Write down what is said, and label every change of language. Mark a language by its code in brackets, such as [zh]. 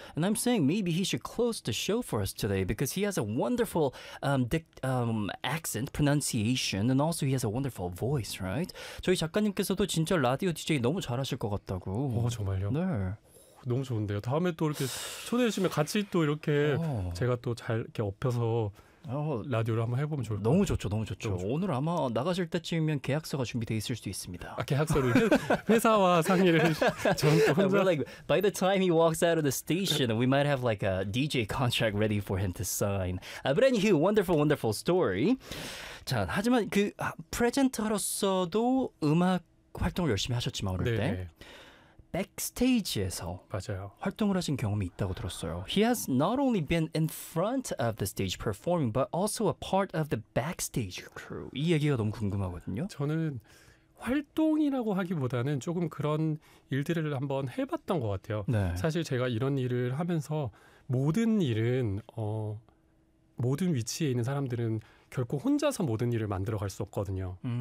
[en] And I'm saying maybe he should close the show for us today because he has a wonderful accent, pronunciation, and also he has a wonderful voice, right? [ko] 저희 작가님께서도 진짜 라디오 DJ 너무 잘하실 것 같다고. 정말요? 네. 너무 좋은데요. 다음에 또 이렇게 초대해 주시면 같이 또 이렇게 제가 또잘 이렇게 업혀서 라디오를 한번 해보면 좋을 것 너무 같아요. 좋죠, 너무 좋죠. 너무 좋죠. 오늘 아마 나가실 때쯤이면 계약서가 준비되어 있을 수도 있습니다. 계약서를 회사와 상의를 저는 또 [en] We're [ko] 혼자 [en] like, by the time he walks out of the station, we might have like a DJ contract ready for him to sign. But anywho, wonderful, wonderful story. [ko] 자, 하지만 그 프레젠터로서도 음악 활동을 열심히 하셨지만 어릴 때 네. 백스테이지에서 맞아요. 활동을 하신 경험이 있다고 들었어요. [en] He has not only been in front of the stage performing, but also a part of the backstage crew. [ko] 이 얘기가 너무 궁금하거든요. 저는 활동이라고 하기보다는 조금 그런 일들을 한번 해봤던 것 같아요. 네. 사실 제가 이런 일을 하면서 모든 일은 모든 위치에 있는 사람들은 결코 혼자서 모든 일을 만들어 갈수 없거든요.